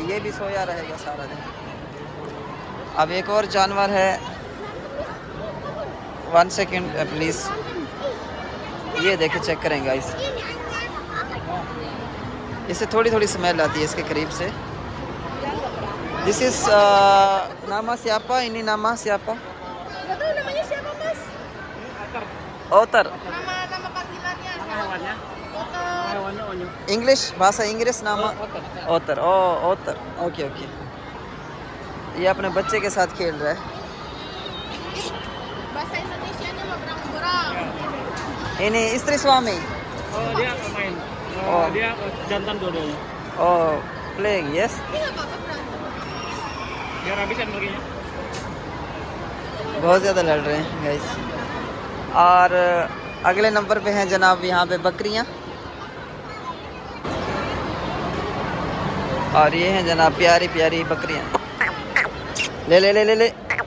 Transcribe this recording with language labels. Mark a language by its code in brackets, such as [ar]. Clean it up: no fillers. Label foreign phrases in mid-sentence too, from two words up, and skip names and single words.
[hi] ये भी सोया रहेगा सारा दिन। अब एक और जानवर है, 1 [en] second please. [hi] ये देखे, चेक करें गाइस, इससे थोड़ी स्मेल आती है इसके करीब से। [en] this is [id] नामा siapa? Ini nama siapa? Nggak tahu namanya siapa, Mas. Otter. Nama panggilannya. Hewannya? Otter. Hewannya onyo. इंग्लिश, bahasa Inggris nama ओतर। ओतर, ओके। [hi] ये अपने बच्चे के साथ खेल रहा है। [id] Bahasa Indonesianya mah berang-berang. ini istri suami। Oh, dia main. Oh. Dia jantan dua-duanya. [en] playing, yes। [id] Ini nggak apa-apa berantem. Biar habisan perginya. [hi] बहुत ज़्यादा लड़ रहे हैं गाइस। और अगले नंबर पे हैं जनाब यहाँ पे बकरियाँ। और ये हैं जनाब प्यारी बकरियाँ। ले।